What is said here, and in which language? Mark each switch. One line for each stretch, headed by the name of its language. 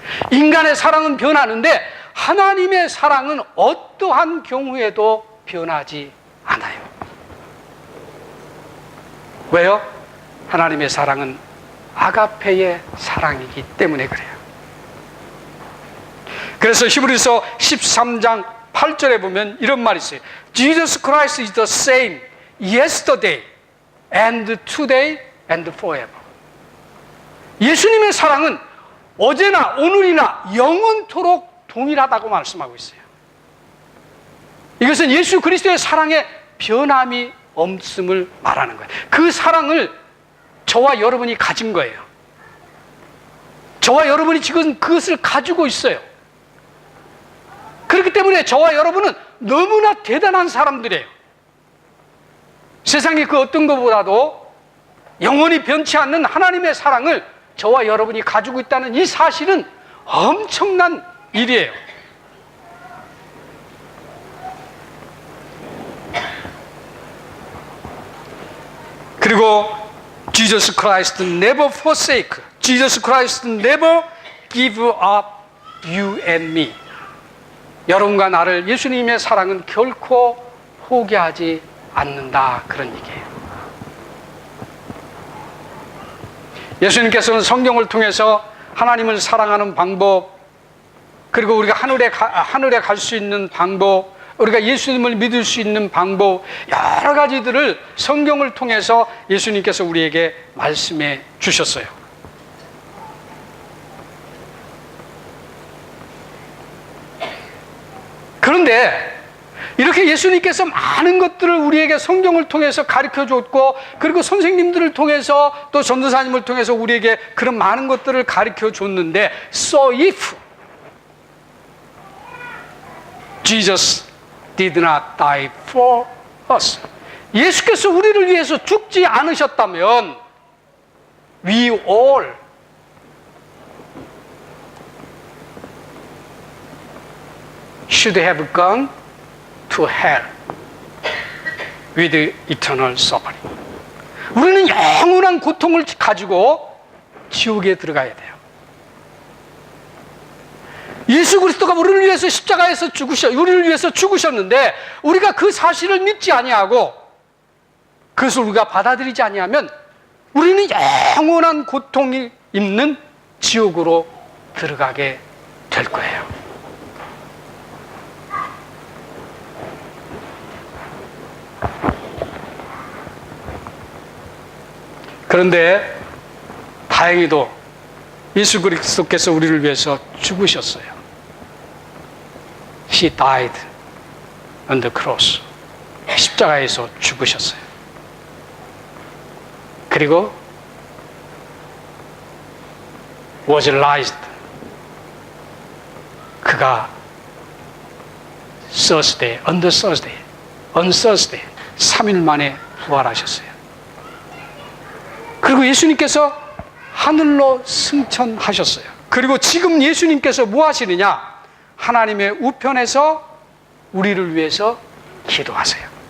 Korean: 인간의 사랑은 변하는데 하나님의 사랑은 어떠한 경우에도 변하지 않아요. 왜요? 하나님의 사랑은 아가페의 사랑이기 때문에 그래요. 그래서 히브리서 13장 8절에 보면 이런 말이 있어요.
English: Jesus Christ is the same yesterday and today and forever.
Korean: 예수님의 사랑은 어제나 오늘이나 영원토록 동일하다고 말씀하고 있어요. 이것은 예수 그리스도의 사랑에 변함이 없음을 말하는 거예요. 그 사랑을 저와 여러분이 가진 거예요. 저와 여러분이 지금 그것을 가지고 있어요. 그렇기 때문에 저와 여러분은 너무나 대단한 사람들이에요. 세상의 그 어떤 것보다도 영원히 변치 않는 하나님의 사랑을 저와 여러분이 가지고 있다는 이 사실은 엄청난 일이에요. 그리고
English: Jesus Christ never forsake, Jesus Christ never give up you and me.
Korean: 여러분과 나를 예수님의 사랑은 결코 포기하지 않는다, 그런 얘기예요. 예수님께서는 성경을 통해서 하나님을 사랑하는 방법, 그리고 우리가 하늘에 갈 수 있는 방법, 우리가 예수님을 믿을 수 있는 방법, 여러 가지들을 성경을 통해서 예수님께서 우리에게 말씀해 주셨어요. 그런데 이렇게 예수님께서 많은 것들을 우리에게 성경을 통해서 가르쳐 줬고, 그리고 선생님들을 통해서 또 전도사님을 통해서 우리에게 그런 많은 것들을 가르쳐 줬는데,
English: So if Jesus did not die for us,
Korean: 예수께서 우리를 위해서 죽지 않으셨다면
English: we all should have gone to hell with eternal suffering.
Korean: 우리는 영원한 고통을 가지고 지옥에 들어가야 돼요. 예수 그리스도가 우리를 위해서 십자가에서 우리를 위해서 죽으셨는데 우리가 그 사실을 믿지 아니하고 그것을 우리가 받아들이지 아니하면 우리는 영원한 고통이 있는 지옥으로 들어가게 될 거예요. 그런데 다행히도 예수 그리스도께서 우리를 위해서 죽으셨어요.
English: He died on the cross.
Korean: 십자가에서 죽으셨어요. 그리고
English: was raised.
Korean: 그가
English: Thursday, on Thursday
Korean: 3일 만에 부활하셨어요. 그리고 예수님께서 하늘로 승천하셨어요. 그리고 지금 예수님께서 뭐 하시느냐? 하나님의 우편에서 우리를 위해서 기도하세요.